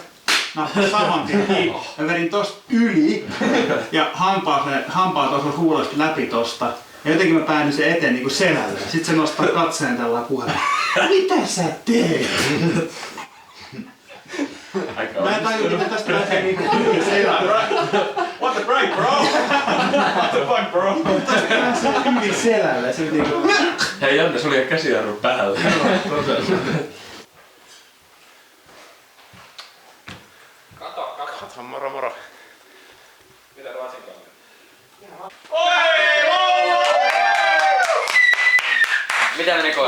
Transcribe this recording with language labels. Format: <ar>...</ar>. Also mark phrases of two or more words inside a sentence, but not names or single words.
<fi>Nappasin saman tien kiinni. Mä vedin tosta yli ja hampaat osui huuloista läpi tosta. Ja jotenkin mä päädyin sen eteen niinku selälle. Sitten se nostaa katseen tällä puheella. Mitä sä teet? Mä en tajua, mitä tästä lähtee niinku selälle.</fi> <en>What the break, bro? What the fuck, bro?</en> <fi>Tästä pääsee yli selälle. Se niinku... Hei Janne, sulla oli käsijarru päällä. Moro moro. Mitä Ruotsin kanssa? Mitä meni koe?</fi>